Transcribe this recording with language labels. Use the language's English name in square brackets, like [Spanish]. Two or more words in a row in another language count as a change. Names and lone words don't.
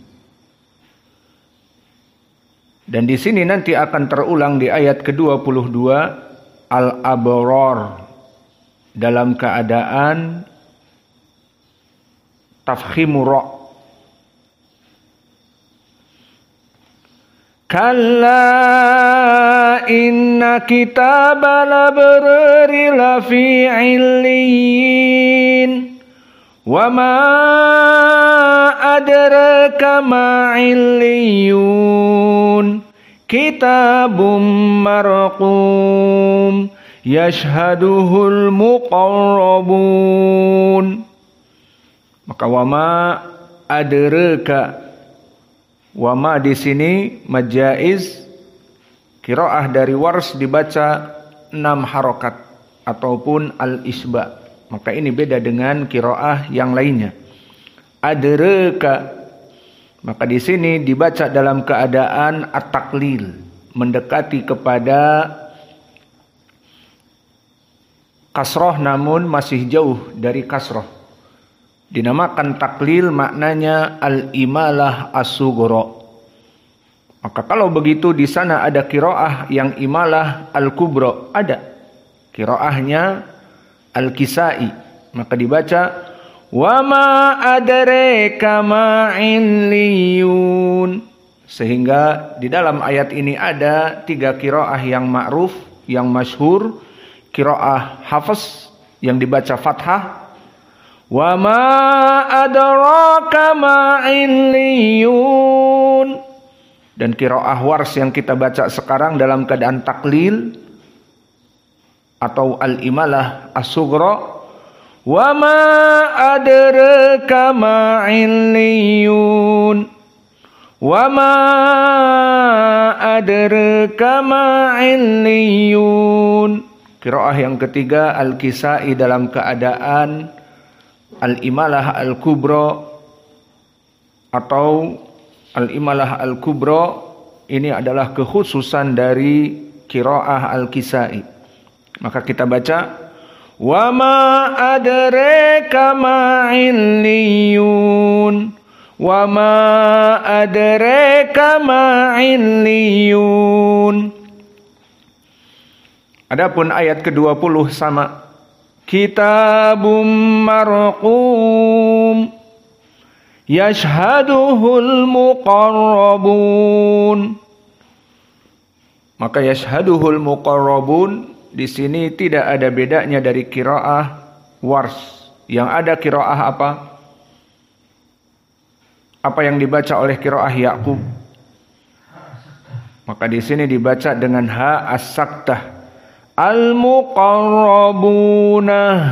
[Indonesian] Dan di sini nanti akan terulang di ayat ke-22 al-abrar dalam keadaan [Arabic] تفخيم الراء. كلا إن كتاب الأبرار لفي عليين وما أدراك ما عليون كتاب مرقوم يشهده المقربون. Maka وما أدراك, wama di sini majaiz qiraah dari Wars dibaca 6 harokat ataupun al-isba. Maka ini beda dengan qiraah yang lainnya. Adraka, maka di sini dibaca dalam keadaan at-taqlil, mendekati kepada kasroh namun masih jauh dari kasroh. Dinamakan taklil, maknanya الإمالة الصغرى. Maka kalau begitu di sana ada qiraah yang إمالة الكبرى, ada qiraahnya al-Kisai, maka dibaca وما أدراك ما عليون. Sehingga di dalam ayat ini ada 3 qiraah yang ma'ruf, yang masyhur. Qiraah Hafs yang dibaca fathah, وما أدراك ما عليون, [Indonesian] dan qiraah Wars yang kita baca sekarang dalam keadaan taklil atau [Arabic] الإمالة الصغرى, وما أدراك ما عليون, وما أدراك ما عليون. [Indonesian] Qiraah yang ketiga al-Kisai dalam keadaan [Arabic] الإمالة الكبرى [Indonesian] atau [Arabic] الإمالة الكبرى. [Indonesian] Ini adalah kekhususan dari qiraah al-Kisai. Maka kita baca [Arabic] وما أدراك ما عليون, وما أدراك ما عليون. [Indonesian] Adapun ayat ke-20 sama, [Arabic] كتاب مرقوم يشهده المقربون. [Indonesian] Maka [Arabic] يشهده المقربون [Indonesian] di sini tidak ada bedanya dari qiraah Wars. Yang ada qiraah apa? Apa yang dibaca oleh qiraah Yaqub? Maka di sini dibaca dengan [Arabic] هاء السكتة. Al-muqarrabuna.